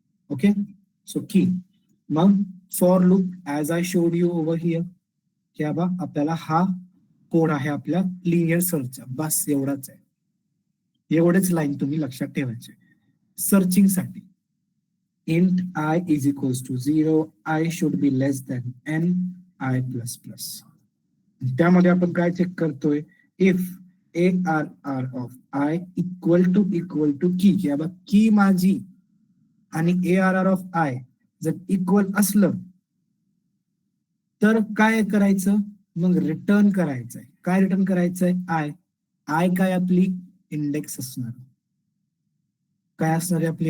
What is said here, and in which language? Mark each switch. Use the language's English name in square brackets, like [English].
[Marathi] Okay, so की. मग for loop [English] as I showed you over here, [Marathi] की बाबा आपल्याला हा कोड आहे आपल्या लिनियर सर्चचा. बस एवढाच आहे. एवढेच लाईन तुम्ही लक्षात ठेवायचे सर्चिंग साठी. [English] int I is equals to 0, I should be less than n, I plus plus. [Marathi] त्यामध्ये आपण काय चेक करतोय? If ARR of I equal to की, की बाबा की माझी आणि ARR of I जर इक्वल असलं तर काय करायचं? मग रिटर्न करायचंय. काय रिटर्न करायचंय? आय काय आपली इंडेक्स असणार. काय असणार आहे आपली?